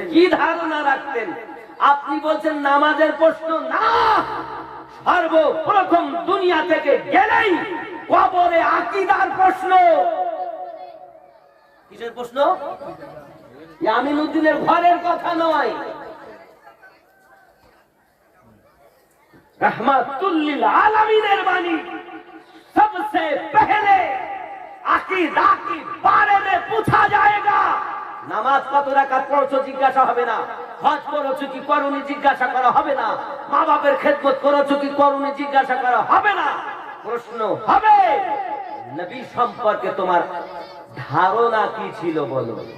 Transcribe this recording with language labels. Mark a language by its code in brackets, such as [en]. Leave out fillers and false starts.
[bn] কি ধারণা রাখতেন? আপনি বলছেন নামাজের প্রশ্ন না, সর্বপ্রথম দুনিয়া থেকে গেলেই কবরে আকীদার প্রশ্ন। কিসের প্রশ্ন? আমিনউদ্দিনের ঘরের কথা নয়, रहमतुल लिल आलमीনের বাণী। [hi] सबसे पहले अकीदा के बारे में पूछा जाएगा। [bn] নামাজ কত রাকাত পড়ছো জিজ্ঞাসা হবে না, হজ করেছো কি করোনি জিজ্ঞাসা করা হবে না, মা বাবার খেদমত করেছো কি করোনি জিজ্ঞাসা করা হবে না। প্রশ্ন হবে নবী সম্পর্কে তোমার ধারণা কি ছিল বলো।